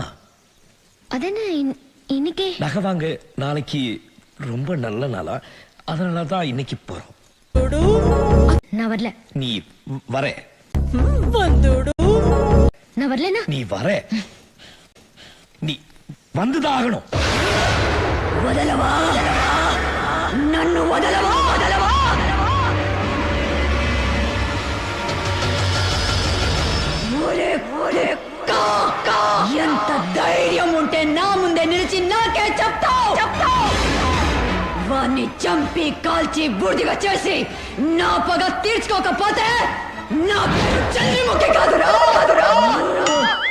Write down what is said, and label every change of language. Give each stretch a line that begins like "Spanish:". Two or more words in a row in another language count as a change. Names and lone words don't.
Tamil: அதென்ன இன்னைக்கே? நகை வாங்க நாளைக்கு ரொம்ப நல்ல நாளா, அதனாலதான் இன்னைக்கு போறோம். நான் வரல. நீ வர. நான் வரலனா? நீ வர. நீ வந்துதான் ஆகணும்.
Telugu: వదలవా నన్ను వదలవా వదలవా ఒరే ఒరే కాకా ఎంత ధైర్యం ఉంటే నా ముందే నిలిచి నాకే చెప్తావు వాణ్ణి చంపి కాల్చి బూడిదగా చేసి నా పగ తీర్చుకోకపోతే నా పేరు చంద్రముఖి కాదురా.